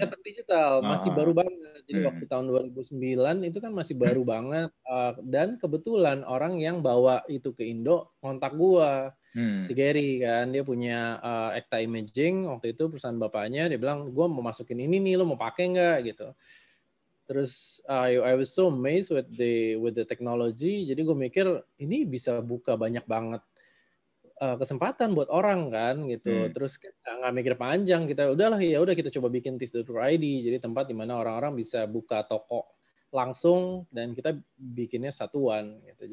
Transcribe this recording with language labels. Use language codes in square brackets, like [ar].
[id] Cetak digital masih baru banget. Jadi waktu tahun 2009 itu kan masih baru banget. Dan kebetulan orang yang bawa itu ke Indo kontak gua, si Gary kan, dia punya Ekta Imaging waktu itu perusahaan bapaknya. Dia bilang gua mau masukin ini nih, lo mau pakai nggak gitu. Terus [en] I was so amazed with the technology. [id] Jadi gue mikir ini bisa buka banyak banget kesempatan buat orang kan gitu. Terus nggak mikir panjang, kita udahlah ya udah kita coba bikin TIS.co.id, jadi tempat di mana orang-orang bisa buka toko langsung dan kita bikinnya satuan gitu.